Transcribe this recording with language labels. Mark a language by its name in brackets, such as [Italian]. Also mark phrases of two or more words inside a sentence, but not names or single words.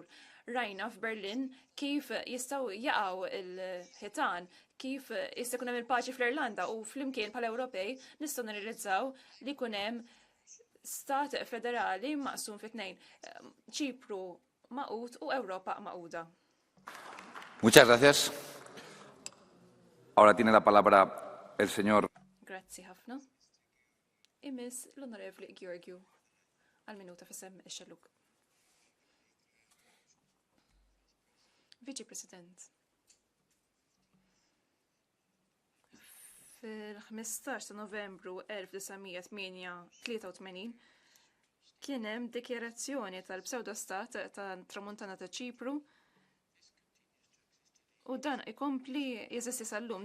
[Maltese] Rajna f'Berlin kif jistgħu jaqgħu il-ħitan, kif jista' jkun hemm il-paċi fl-Irlanda u flimkien bħala Ewropej nistgħu nirrealizzaw li jkun hemm stat federali maqsum fi tnejn. Ċipru maqut u Ewropa maquda. [Spanish] Muchas gracias. Ahora tiene la palabra el señor. [Maltese] Grazzi ħafna. Imis l-Onorevoli Georgiou għal-minuta f'isem ix-xelluk. Viċi President. Fil-15 ta' Novembru 1983 kien hemm dikjarazzjoni tal-pseudostat ta' tramuntana ta' Ċipru u dan ikompli jeżisti sal-lum.